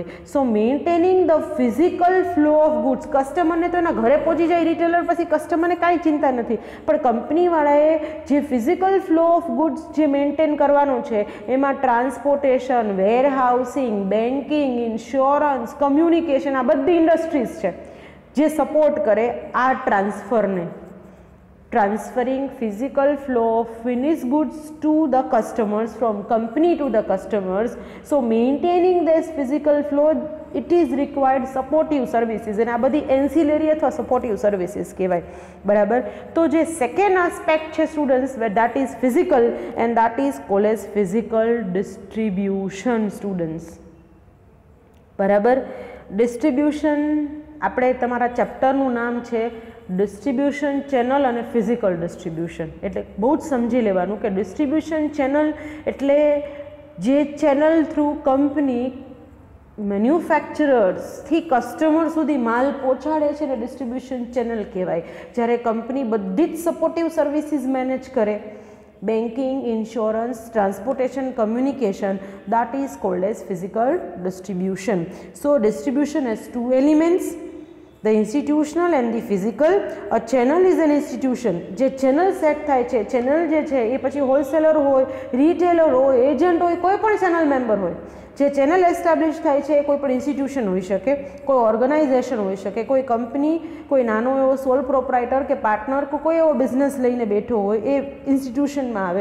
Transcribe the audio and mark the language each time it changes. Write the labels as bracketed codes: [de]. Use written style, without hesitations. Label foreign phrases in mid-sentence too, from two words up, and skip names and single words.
[en] so maintaining the physical flow of goods, [gu] કસ્ટમરને તો એના ઘરે પહોંચી જાય રિટેલર, પછી કસ્ટમરને કાંઈ ચિંતા નથી, પણ કંપનીવાળાએ જે [en] physical flow of goods [gu] જે મેન્ટેન કરવાનો છે એમાં ટ્રાન્સપોર્ટેશન, વેરહાઉસિંગ, બેન્કિંગ, ઇન્સ્યોરન્સ, કમ્યુનિકેશન, આ બધી ઇન્ડસ્ટ્રીઝ છે જે સપોર્ટ કરે આ ટ્રાન્સફરને, [en] transferring physical flow of finished goods to the customers from company to the customers. So maintaining this physical flow, it is required supportive services, and [gu] આ બધી ancillary અથવા [en] supportive services [gu] કહેવાય. બરાબર. તો જે [en] second aspect છે students, that is physical, and that is called as physical distribution students. [gu] બરાબર. ડિસ્ટ્રીબ્યુશન આપણે તમારા ચેપ્ટરનું નામ છે [en] distribution channel [gu] અને [en] physical distribution. [gu] એટલે બહુ જ સમજી લેવાનું કે [en] distribution channel [gu] એટલે જે [en] channel through company [gu] મેન્યુફેક્ચરર્સથી કસ્ટમર સુધી માલ પહોંચાડે છે ને [en] distribution channel [gu] કહેવાય. જ્યારે કંપની બધી જ [en] supportive services [gu] મેનેજ કરે, [en] banking, insurance, transportation, communication, that is called as physical distribution. So distribution has two elements, the institutional and the physical. A channel is an institution. [gu] જે ચેનલ સેટ થાય છે, ચેનલ જે છે એ પછી હોલસેલર હોય, રિટેલર હોય, એજન્ટ હોય, કોઈ પણ [en] channel member [gu] હોય. જે ચેનલ એસ્ટાબ્લિશ થાય છે એ કોઈ પણ ઇન્સ્ટિટ્યુશન હોઈ શકે, કોઈ ઓર્ગેનાઇઝેશન હોઈ શકે, કોઈ કંપની, કોઈ નાનો એવો [en] sole proprietor [gu] કે પાર્ટનર, કોઈ એવો બિઝનેસ લઈને બેઠો હોય એ ઇન્સ્ટિટ્યુશનમાં આવે.